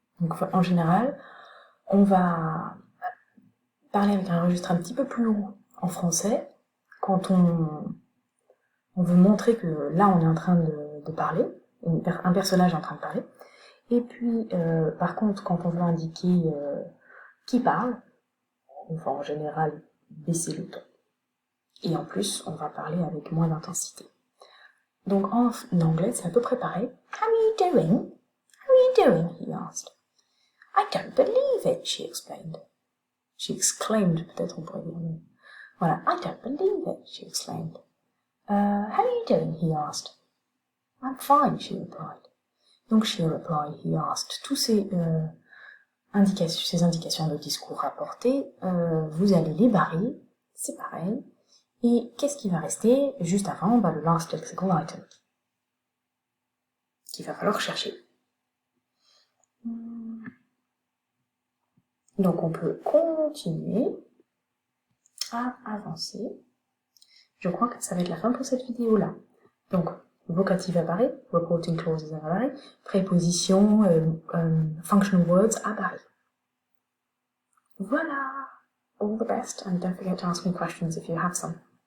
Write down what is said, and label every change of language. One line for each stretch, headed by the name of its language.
French: Donc en général, on va parler avec un registre un petit peu plus haut en français, quand on veut montrer que là on est en train de parler, un personnage est en train de parler, et puis par contre quand on veut indiquer qui parle, on va en général baisser le ton. Et en plus, on va parler avec moins d'intensité. Donc en anglais, c'est à peu près pareil.
English: How are you doing? How are you doing? He asked. I don't believe it, she explained. She exclaimed,
French: peut-être on pourrait dire.
English: Voilà, I don't believe it, she exclaimed. How are you doing? He asked. I'm fine, she replied. Donc she replied, he asked.
French: Tous ces indications de discours rapportées, vous allez les barrer, c'est pareil. Et qu'est-ce qui va rester juste avant? Le
English: last lexical item,
French: qu'il va falloir chercher. Donc on peut continuer à avancer. Je crois que ça va être la fin pour cette vidéo-là. Donc, vocatif apparaît,
English: reporting clauses
French: apparaît, préposition,
English: functional words
French: apparaît.
English: Voilà! All the best, and don't forget to ask me questions if you have some.